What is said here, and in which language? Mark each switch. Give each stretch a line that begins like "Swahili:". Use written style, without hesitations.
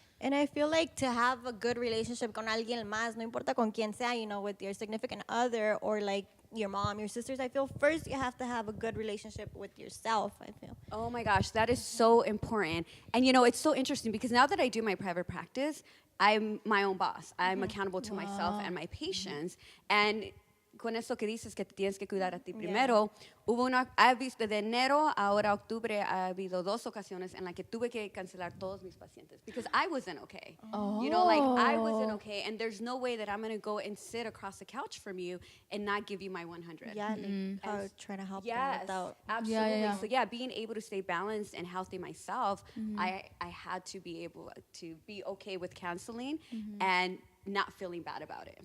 English: And I feel like to have a good relationship
Spanish: con alguien más, no importa con quien sea,
English: with your significant other or your mom, your sisters, I feel first you have to have a good relationship with yourself, I feel. Oh my gosh, that is so important. And it's so interesting because now that I do my private practice, I'm my own boss. I'm accountable to myself and my patients.
Spanish: And con eso que dices que te tienes que cuidar a ti primero, has visto de enero ahora octubre ha habido 2 ocasiones en las que tuve que cancelar todos mis pacientes
English: because I wasn't okay. I wasn't okay, and there's no way that I'm going to go and sit across the couch from you and not give you my 100. Yeah, try to help them Yes, without. absolutely. Yeah. So being able to stay balanced and healthy myself, I had to be able to be okay with canceling and not feeling bad about it.